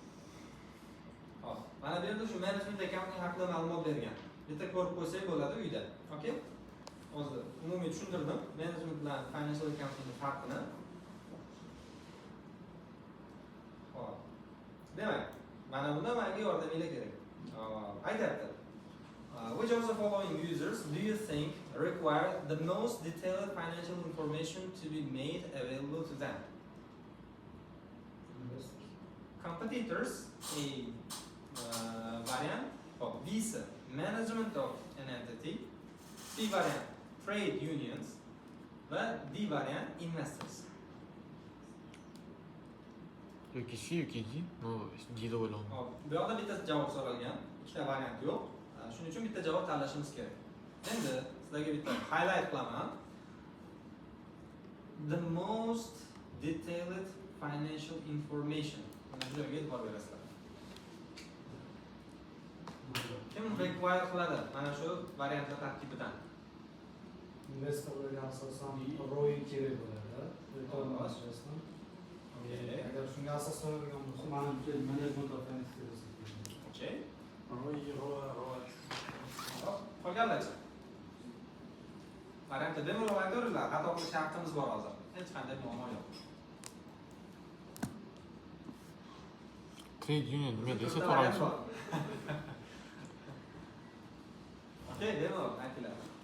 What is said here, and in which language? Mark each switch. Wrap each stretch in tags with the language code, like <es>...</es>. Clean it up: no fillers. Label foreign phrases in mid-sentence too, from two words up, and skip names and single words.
<uz>Hop, mana bu yerda shu</uz> <en>management accounting</en> <uz>haqida ma'lumot bergan. Bitta ko'rib qo'ysak bo'ladi uyda. Okey? Hozir umumiy tushuntirdim management bilan</uz> <en>financial accounting</en> <uz>farqini. Hop. Demak, mana bunda menga yordaminglar kerak. Aytyapti.</uz> <en>Which of the following users do you think require the most detailed financial information to be made available to them? Competitors, a variant of visa, management of an entity, C variant, trade unions,</en> <uz>va D variant, investors. Yoki C yoki D. No, D deb o'ylayman. Hop, bu yoqda bitta javob so'ralgan, ikkita variant yo'q. Shuning uchun bitta javob tanlashimiz kerak. Endi sizlarga bitta highlight qilaman.</uz> <en>The most detailed financial information.</en> <uz>Mana shu yerga e'tibor berasizlar. Kim require qiladi mana shu variantlar tarkibidan? Investorlarga asosan ROI kerak bo'ladi.</uz> <en>Return on investment.</en> <uz>Agar shunga asoslangan bo'lsa,</uz> <en>management of finance.</en> <uz>Okay. ROI. Qolganlarchi? Variantda bemalol aytaveringlar, xato qilish shartimiz bor hozir. Hech qanday muammo yo'q.</uz> <en>Trade union</en> <uz>nima desa to'g'ri. Okay, bemalol aytinglar.</uz>